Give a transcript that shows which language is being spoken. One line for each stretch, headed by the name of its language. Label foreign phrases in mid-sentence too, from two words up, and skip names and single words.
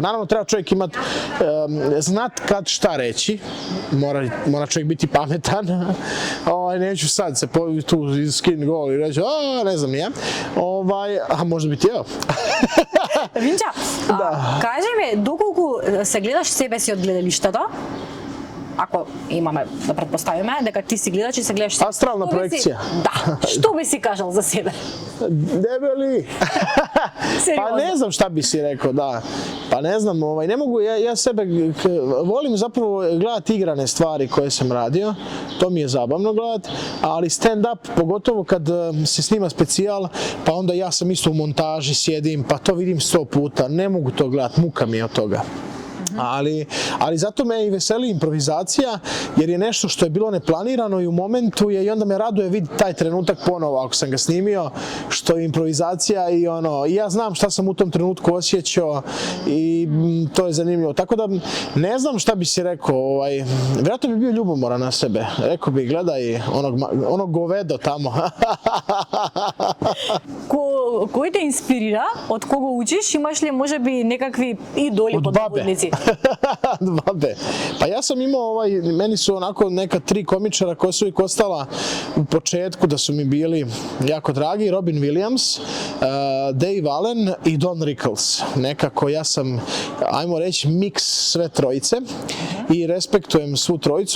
Bosnian: Naravno treba čovjek imati, znat kad šta reći, mora čovjek biti pametan, neću sad se tu skin gol i reći, ne znam ja, a može biti evo. Vinča, kaži mi,
Macedonian: доколку се гледаш себе си од гледалиштето, ако имаме да предпоставиме дека ти си гледач и се гледаш... Астрална проекција. Да, што би си кажал за себе?
Bosnian: Debeli. Pa ne znam šta bi si rekao, da. Pa ne znam, ne mogu, ja sebe volim zapravo gledati igrane stvari koje sam radio, to mi je zabavno gledati, ali stand-up, pogotovo kad se snima specijal, pa onda ja sam isto u montaži, sjedim, pa to vidim 100 puta, ne mogu to gledati, muka mi je od toga. Ali zato me i veseli improvizacija, jer je nešto što je bilo neplanirano i u momentu je, i onda me raduje vidjeti taj trenutak ponovo ako sam ga snimio, što je improvizacija i ja znam šta sam u tom trenutku osjećao i to je zanimljivo. Tako da ne znam šta bi si rekao, vjerojatno bi bio ljubomoran na sebe. Rekao bi, gledaj onog govedo tamo.
Macedonian: Кој те инспирира? Од кого учиш? Имаш ли можеби некакви идоли под наводници?
Bosnian: Od babe. Pa ja sam imao meni su onako neka 3 komičara koja su uvijek ostala u početku da su mi bili jako dragi, Robin Williams, Dave Allen i Don Rickles. Nekako ja sam, ajmo reći, miks sve trojice i respektujem svu trojicu.